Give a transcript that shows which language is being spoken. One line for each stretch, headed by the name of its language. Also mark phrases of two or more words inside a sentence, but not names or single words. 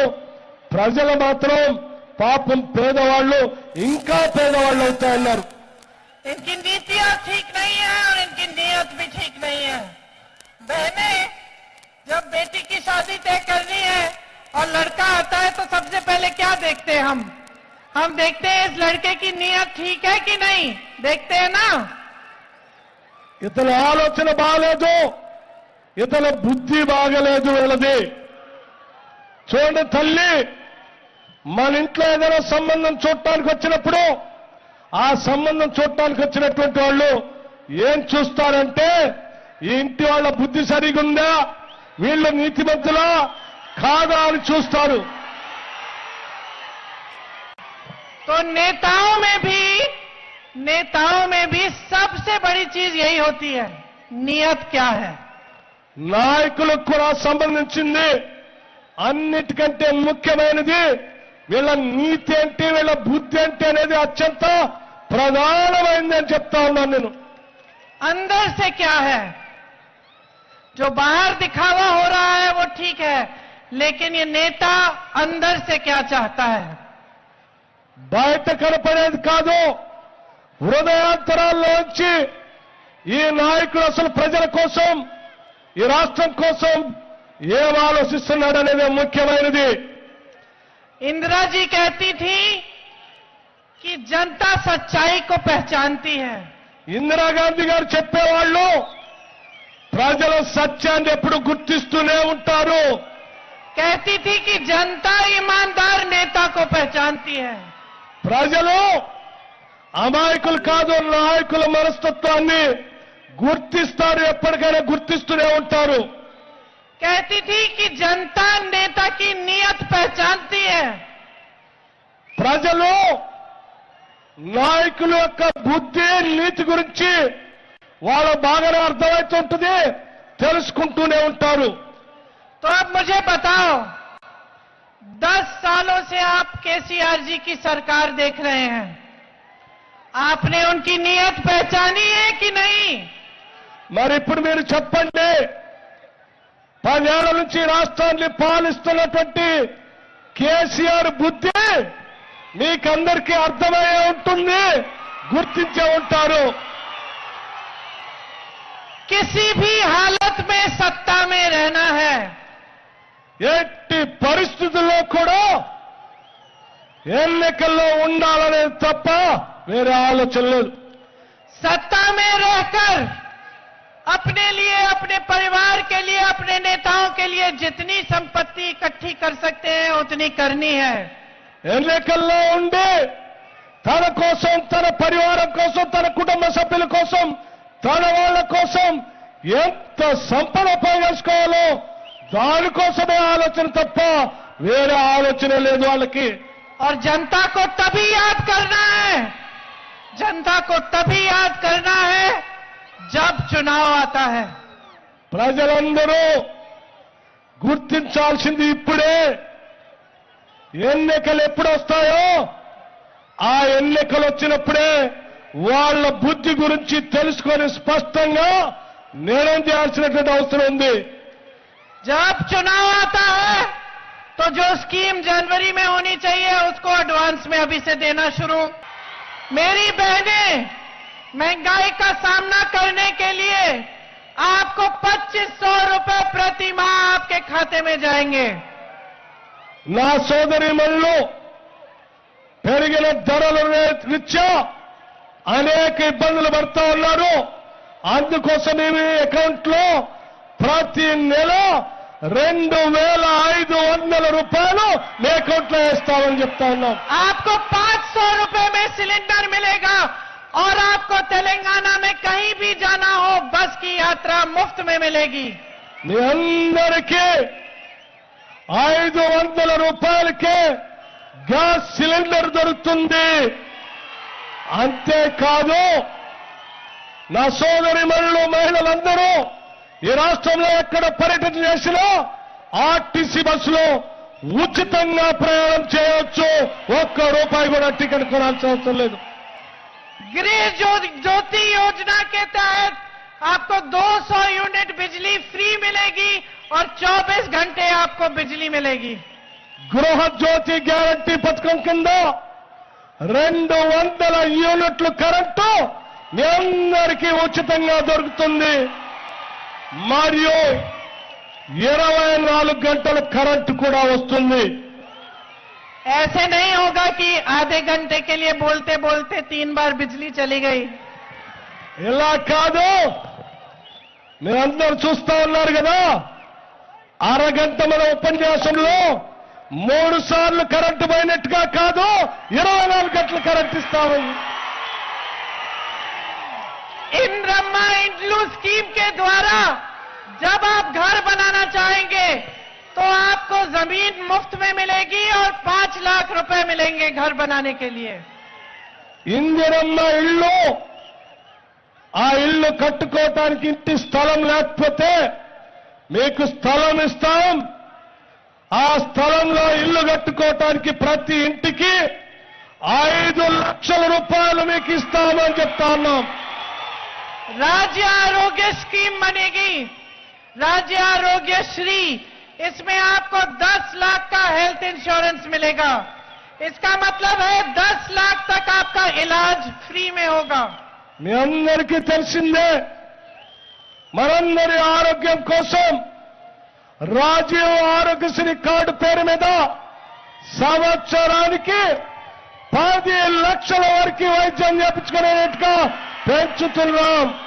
Telugu: ప్రజలు మాత్రం పాపం పేదవాళ్ళు ఇంకా పేదవాళ్ళు అవుతా ఉన్నారు.
Hindi: इनकी नीतियां ठीक नहीं है और इनकी नीयत भी ठीक नहीं है. बहने, जब बेटी की शादी तय करनी है और लड़का आता है तो सबसे पहले क्या देखते हैं हम देखते हैं इस लड़के की नीयत ठीक है कि नहीं, देखते हैं ना.
Telugu: ఇతని ఆలోచన బాగలేదు, ఇతని బుద్ధి బాగలేదు వీళ్ళది. చూడండి తల్లి, మన ఇంట్లో ఏదైనా సంబంధం చూడటానికి వచ్చినప్పుడు ఆ సంబంధం చూడటానికి వచ్చినటువంటి వాళ్ళు ఏం చూస్తారంటే ఈ ఇంటి వాళ్ళ బుద్ధి సరిగా ఉందా, వీళ్ళు నీతిమంతులా కాదా అని చూస్తారు.
Hindi: तो नेताओं में भी सबसे बड़ी चीज यही होती है, नियत क्या है.
Telugu: నాయకులకు కూడా సంబంధించింది అన్నిటికంటే ముఖ్యమైనది వీళ్ళ నీతి ఏంటి, వీళ్ళ బుద్ధి ఏంటి అనేది అత్యంత ప్రధానమైనది అని చెప్తా ఉన్నాను నేను.
Hindi: अंदर से क्या है, जो बाहर दिखावा हो रहा है वो ठीक है, लेकिन ये नेता अंदर से क्या चाहता है.
Telugu: బయట కనపడేది కాదు, హృదయాంతరాల్లోంచి ఈ నాయకుడు అసలు ప్రజల కోసం, ఈ రాష్ట్రం కోసం ఏం ఆలోచిస్తున్నాడనేది ముఖ్యమైనది.
Hindi: इंदिरा जी कहती थी कि जनता सच्चाई को पहचानती है.
Telugu: ఇందిరాగాంధీ గారు చెప్పేవాళ్ళు ప్రజల సత్యాన్ని ఎప్పుడు గుర్తిస్తూనే ఉంటారు.
Hindi: कहती थी कि जनता ईमानदार नेता को पहचानती है.
Telugu: ప్రజలు అమాయకులు కాదు, నాయకుల మనస్తత్వాన్ని గుర్తిస్తారు, ఎప్పటికైనా గుర్తిస్తూనే ఉంటారు.
Hindi: कहती थी कि जनता नेता की नीयत पहचानती है.
Telugu: ప్రజలు నాయకుల యొక్క బుద్ధి, నీతి గురించి వాళ్ళ బాగానే అర్థమవుతుంటుంది, తెలుసుకుంటూనే ఉంటారు.
Hindi: तो अब मुझे बताओ, 10 सालों से आप केसीआर जी की सरकार देख रहे हैं. आपने उनकी नीयत पहचानी है कि नहीं?
Telugu: మరి ఇప్పుడు మీరు చెప్పండి, 10 ఏళ్ల నుంచి రాష్ట్రాన్ని పాలిస్తున్నటువంటి కేసీఆర్ బుద్ధి మీకందరికీ అర్థమయ్యే ఉంటుంది, గుర్తించే ఉంటారు.
Hindi: किसी भी हालत में सत्ता में रहना है,
Telugu: ఎట్టి పరిస్థితుల్లో కూడా ఎన్నికల్లో ఉండాలనేది తప్ప వేరే ఆలోచన లేదు.
Hindi: सत्ता में रहकर अपने लिए, अपने परिवार के लिए, अपने नेताओं के लिए जितनी संपत्ति इकट्ठी कर सकते हैं उतनी करनी है.
Telugu: ఎన్నికల్లో ఉండి తన కోసం, తన పరివారం కోసం, తన కుటుంబ సభ్యుల కోసం, తన వాళ్ళ కోసం ఎంత సంపద పోగేసుకోవాలో దానికోసమే ఆలోచన తప్ప వేరే ఆలోచన లేదు వాళ్ళకి.
Hindi: और जनता को तभी याद करना है, जनता को तभी याद करना है जब चुनाव आता है.
Telugu: ప్రజలందరూ గుర్తించాల్సింది ఇప్పుడే. ఎన్నికలు ఎప్పుడు వస్తాయో ఆ ఎన్నికలు వచ్చినప్పుడే వాళ్ళ బుద్ధి గురించి తెలుసుకొని స్పష్టంగా నిర్ణయం చేయాల్సినటువంటి అవసరం ఉంది.
Hindi: जब चुनाव आता है तो जो स्कीम जनवरी में होनी चाहिए उसको एडवांस में अभी से देना शुरू. मेरी बहनें, महंगाई का सामना करने के लिए आपको 2500 रुपए प्रति माह आपके खाते में जाएंगे.
Telugu: నా సోదరీమణులు పెరిగిన ధరల రీత్యా అనేక ఇబ్బందులు పడుతూ ఉన్నారు. అందుకోసం మేము అకౌంట్లో ప్రతి నెల 2500 రూపాయలు మీ అకౌంట్లో వేస్తామని చెప్తా ఉన్నాం.
Hindi: आपको 500 रुपए में सिलेंडर मिलेगा और आपको तेलंगाना में कहीं भी जाना हो बस की यात्रा मुफ्त में मिलेगी.
Telugu: మీ అందరికీ 500 రూపాయలకే గ్యాస్ సిలిండర్ దొరుకుతుంది. అంతేకాదు నా సోదరిమణులు, మహిళలందరూ ఈ రాష్ట్రంలో ఎక్కడ పర్యటన చేసినా ఆర్టీసీ బస్సులో ఉచితంగా ప్రయాణం చేయవచ్చు. ₹1 కూడా టికెట్ కొనాల్సిన అవసరం లేదు.
Hindi: गृह ज्योति योजना के तहत आपको 200 यूनिट बिजली फ्री मिलेगी और 24 घंटे आपको बिजली मिलेगी.
Telugu: గృహ జ్యోతి గ్యారంటీ పథకం కింద 200 యూనిట్లు కరెంటు మీ అందరికీ ఉచితంగా దొరుకుతుంది. మరియు 24 గంటలు కరెంటు కూడా వస్తుంది.
Hindi: ऐसे नहीं होगा कि आधे घंटे के लिए बोलते बोलते 3 बार बिजली चली गई.
Telugu: ఇలా కాదు, మీరందరూ చూస్తా ఉన్నారు కదా, అరగంట మన ఉపన్యాసంలో 3 సార్లు కరెంటు పోయినట్టుగా కాదు, 24 గంటలు కరెంటు ఇస్తాము.
Hindi: इंद्रम्मा इंड्लू स्कीम के द्वारा जब आप घर बनाना चाहेंगे तो आपको जमीन मुफ्त में मिलेगी और 5 लाख रुपए मिलेंगे घर बनाने के लिए.
Telugu: ఇందిరమ్మ ఇల్లు, ఆ ఇల్లు కట్టుకోవటానికి ఇంటి స్థలం లేకపోతే మీకు స్థలం ఇస్తాం. ఆ స్థలంలో ఇల్లు కట్టుకోవటానికి ప్రతి ఇంటికి 5 లక్షల రూపాయలు మీకు ఇస్తామని చెప్తా ఉన్నాం.
Hindi: राज्य आरोग्य स्कीम बनेगी, राज्य आरोग्य श्री. इसमें आपको 10 लाख का
English: health insurance
Hindi: मिलेगा. इसका मतलब है 10 लाख तक आपका इलाज फ्री में होगा.
Telugu: మీ అందరికీ తెలిసిందే, మనందరి ఆరోగ్యం కోసం రాజీవ్ ఆరోగ్యశ్రీ కార్డు పేరు మీద సంవత్సరానికి 10 లక్షల వరకు వైద్యం చేయించుకునేట్టుగా పెంచుతున్నాం.